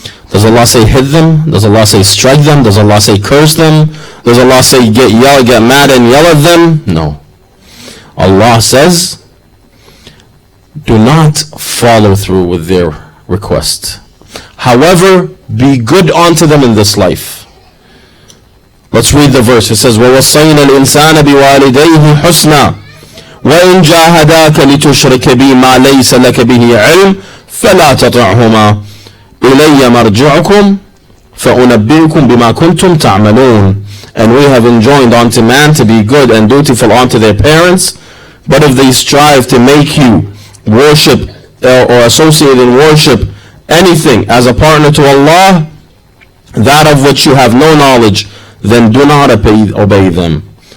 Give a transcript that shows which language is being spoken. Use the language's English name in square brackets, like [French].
[English] Does Allah say hit them? Does Allah say strike them? Does Allah say curse them? Does Allah say get mad and yell at them? No. Allah says, do not follow through with their request. However, be good unto them in this life. Let's read the verse. It says, [Arabic] وَوَصَّيْنَا الْإِنسَانَ بِوَالِدَيْهِ حُسْنًا وَإِنْ جَاهَدَاكَ لِتُشْرِكَ بِي مَا لَيْسَ لَكَ بِهِ عِلْمٍ فَلَا تَطِعْهُمَا إِلَيَّ مَرْجِعُكُمْ فَأُنَبِّئُكُمْ بِمَا كُنْتُمْ تَعْمَلُونَ. [English] And we have enjoined unto man to be good and dutiful unto their parents, but if they strive to make you worship or associate in worship anything as a partner to Allah, that of which you have no knowledge, then do not obey them.